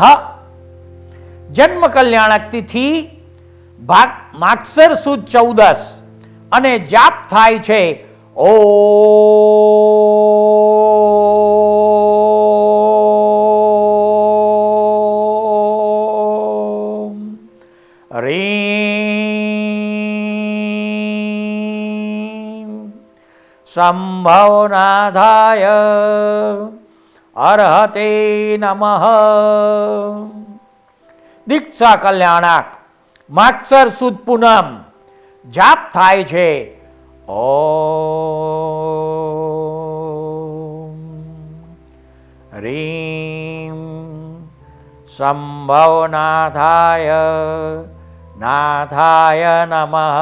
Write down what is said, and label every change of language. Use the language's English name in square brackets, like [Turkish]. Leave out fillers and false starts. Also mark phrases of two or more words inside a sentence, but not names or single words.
[Gujarati] જન્મ કલ્યાણક તિથિ માગસર સુદ 14 અને જાપ થાય છે [Sanskrit] ओम ह्रीं संभवनाथाय अर्हते नमः. [Gujarati] દીક્ષા કલ્યાણક માગસર સુદ પૂનમ જાપ થાય છે [Sanskrit] ઓમ રીમ સંભવનાથાય નાથાય નમઃ.